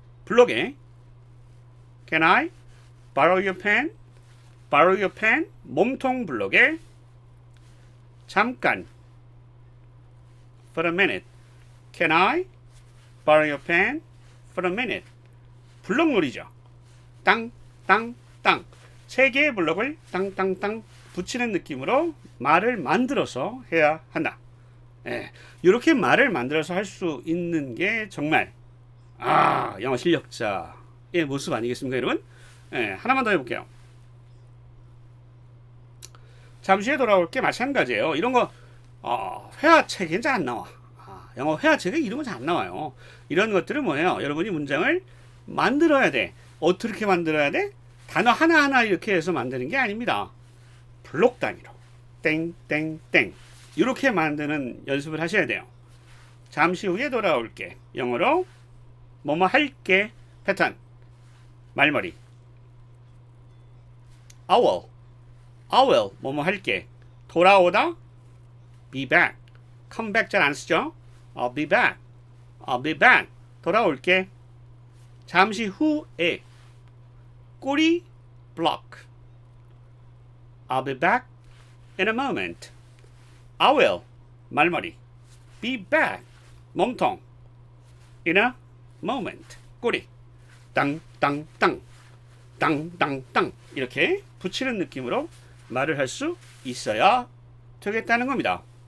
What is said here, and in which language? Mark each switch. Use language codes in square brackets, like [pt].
[ko] 블록에 [en] Can I borrow your pen? borrow your pen? [ko] 몸통 블록에 잠깐 [en] for a minute. Can I borrow your pen for a minute? [ko] 블록놀이죠. 땅, 땅, 땅. 3개의 블록을 땅, 땅, 땅 붙이는 느낌으로 말을 만들어서 해야 한다. 이렇게 말을 만들어서 할 수 있는 게 정말 영어 실력자의 모습 아니겠습니까, 여러분? 하나만 더 해볼게요. 잠시 후에 돌아올 게 마찬가지예요. 이런 거 회화책에 잘 안 나와. 영어 회화책에 이런 거 잘 안 나와요. 이런 것들은 뭐예요? 여러분이 문장을 만들어야 돼. 어떻게 만들어야 돼? 단어 하나하나 이렇게 해서 만드는 게 아닙니다. 블록 단위로 땡땡땡 이렇게 만드는 연습을 하셔야 돼요. 잠시 후에 돌아올게. 영어로 뭐뭐 할게 패턴 말머리 [en] I will [ko] 뭐뭐 할게 돌아오다 [en] be back come back [ko] 잘 안 쓰죠? [en] I'll be back [ko] 돌아올게. 잠시 후에 꼬리 [en] block I'll be back in a moment. I will [ko] 말머리 [en] be back [ko] 몸통 [en] in a moment [ko] 꼬리 땅땅땅 땅땅땅 이렇게 붙이는 느낌으로 말을 할 수 있어야 되겠다는 겁니다.